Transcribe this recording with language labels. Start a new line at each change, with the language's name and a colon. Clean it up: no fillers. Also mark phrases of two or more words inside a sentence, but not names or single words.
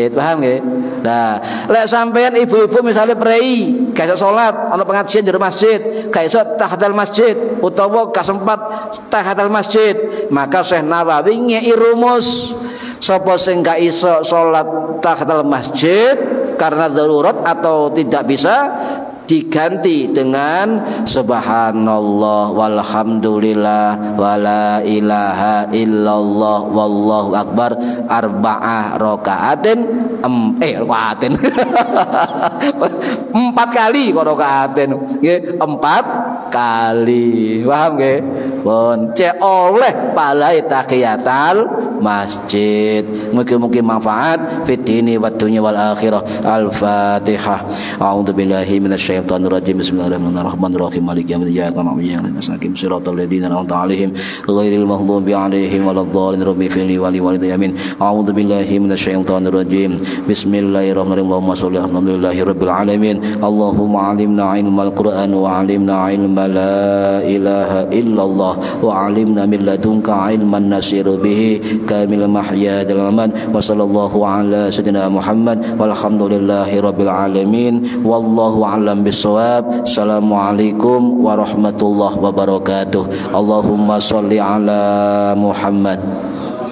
Javanese: Paham nggih? Nah, lek sampeyan ibu-ibu misalnya prei gak iso salat ana pengajian jero masjid, gak iso
Arabic: تحية المسجد
Javanese: utawa gak sempat
Arabic: تحية المسجد,
Javanese: maka Syekh Nawawi ngeki rumus sapa sing gak iso salat
Arabic: تحية المسجد
Indonesian: karena darurat atau tidak bisa diganti dengan
Arabic: سبحان الله والحمد لله ولا إله إلا الله والله أكبر أربعة ركعتين ركعتين
Javanese: 4 kali kok rakaatin nggih 4 kali paham nggih pun cek oleh palai
Arabic: تحية المسجد
Javanese: mugi-mugi manfaat
Arabic: في الدين والدنيا وال الآخرة الفاتحة أعوذ بالله من الشيطان الرجيم بسم الله الرحمن الرحيم مالك يوم الدين إياك نعبد وإياك نستعين صراط الذين أنعمت عليهم غير المغضوب عليهم ولا الضالين رب اغفر لي ولوالدي آمين أعوذ بالله من الشيطان الرجيم بسم الله الرحمن الرحيم اللهم صل الحمد لله رب العالمين اللهم علمنا علم القرآن وعلمنا علم لا إله إلا الله وعلمنا من لدنك علما ناصر به كامل محيا دل أمان وصلى الله على سيدنا محمد والحمد لله رب العالمين والله أعلم بالصواب. السلام عليكم ورحمة الله وبركاته. اللهم صل على محمد.